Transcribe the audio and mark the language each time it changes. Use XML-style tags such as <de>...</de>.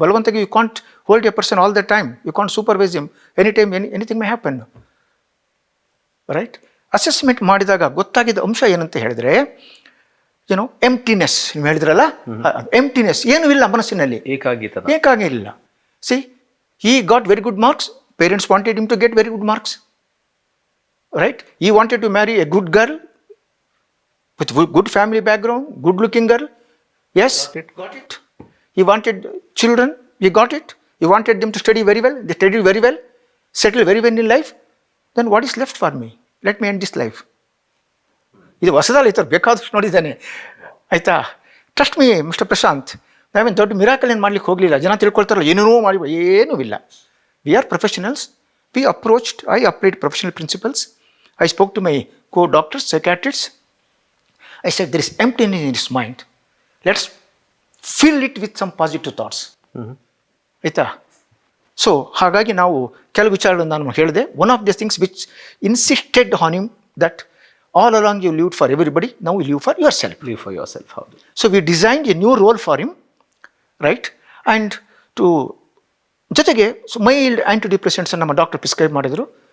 <en>ಬಲವಂತಾಗಿ you can't hold a person all the time, you can't supervise him any time, anything may happen, right.</en> <kn>Assessment ಮಾಡಿದಾಗ ಗೊತ್ತಾಗಿದ್ದ ಅಂಶ ಏನಂತ ಹೇಳಿದ್ರೆ, ಎಂಪ್ಟಿನೆಸ್. ನೀವು ಹೇಳಿದ್ರಲ್ಲ, ಎಂಪ್ಟಿನೆಸ್, ಏನೂ ಇಲ್ಲ ಮನಸ್ಸಿನಲ್ಲಿ, ಏಕಾಗಿಲ್ಲ.</kn> <en>See, he got very good marks, parents wanted him to get very good marks, right? He wanted to marry a good girl with good family background, good looking girl. Yes, got it. He wanted children, he got it. He wanted them to study very well, they studied very well, settled very well in life. Then what is left for me? Let me end this life.</en> <kn>ಇದು ಹೊಸದಲ್ಲ, ಈ ಥರ ಬೇಕಾದಷ್ಟು ನೋಡಿದ್ದಾನೆ ಆಯಿತಾ.</kn> <en>trust me mister Prashant,</en> <kn>ನಾವೇನು ದೊಡ್ಡ miracle ಏನು ಮಾಡ್ಲಿಕ್ಕೆ ಹೋಗಲಿಲ್ಲ. ಜನ ತಿಳ್ಕೊಳ್ತಾರಲ್ಲ ಏನೇನೋ ಮಾಡಿ, ಏನೂ ಇಲ್ಲ.</kn> <en>We are professionals. We approached, I applied professional principles. I spoke to my co-doctors, psychiatrists. I said, there is emptiness in his mind. Let's fill it with some positive thoughts.</en> <kn>ಆಯಿತಾ.</kn> <en>so</en> <kn>ಹಾಗಾಗಿ ನಾವು ಕೆಲವು ವಿಚಾರಗಳನ್ನು ನಾನು ಹೇಳಿದೆ.</kn> <en>One of the things which insisted on him that all along you lived for everybody, now you live for yourself. Live for yourself.</en> <kn>ಹೌದು.</kn> <en>So we designed a new role for him, right.</en> <kn>And to ಜೊತೆಗೆ mild ಆ್ಯಂಟಿ depressants ನಮ್ಮ doctor prescribe ಮಾಡಿದರು.</kn>